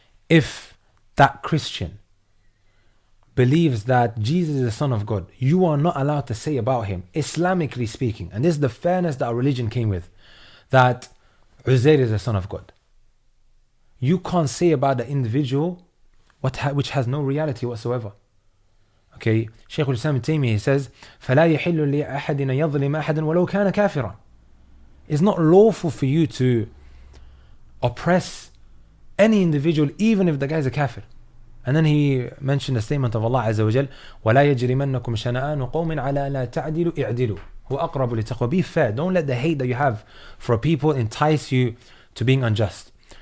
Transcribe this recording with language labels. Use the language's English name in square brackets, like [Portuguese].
[English] If that Christian believes that Jesus is the Son of God, you are not allowed to say about him, Islamically speaking, and this is the fairness that our religion came with, that Uzair is the Son of God. You can't say about the individual which has no reality whatsoever. [Arabic] Okay, Shaykh al-Islam Taymiyyah, [English] he says, [Arabic] فَلَا يَحِلُّ لِأَحَدٍ يَظْلِمَ أَحَدًا وَلَوْ كَانَ كَافِرًا. [English] It's not lawful for you to oppress any individual, even if the guy is a kafir. And then he mentioned the statement of Allah Azza wa Jal, [Arabic] وَلَا يَجْرِمَنَّكُمْ شَنَآنُ قَوْمٍ عَلَى لَا تَعْدِلُوا اِعْدِلُوا هُوَ أَقْرَبُ لِلتَّقْوَى. [English] Be fair. Don't let the hate that you have for people entice you to being unjust.